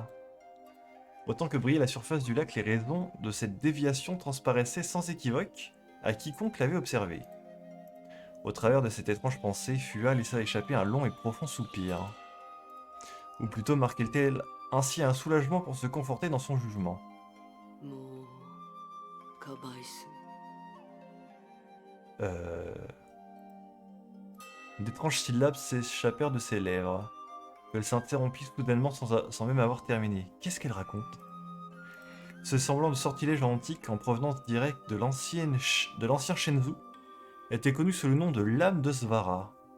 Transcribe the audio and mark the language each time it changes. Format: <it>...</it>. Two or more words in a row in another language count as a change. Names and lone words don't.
<fr>Autant que brillait la surface du lac, les raisons de cette déviation transparaissaient sans équivoque à quiconque l'avait observé. Au travers de cette étrange pensée, Fua laissa échapper un long et profond soupir. Ou plutôt marquait-elle ainsi un soulagement pour se conforter dans son jugement.</fr> <ja>もうかばいす。</ja> <fr>D'étranges syllabes s'échappèrent de ses lèvres. Elle s'interrompit soudainement sans même avoir terminé. Qu'est-ce qu'elle raconte? Ce semblant de sortilège antique en provenance directe de l'ancien Shenzhou était connu sous le nom de lame de Svara.</fr>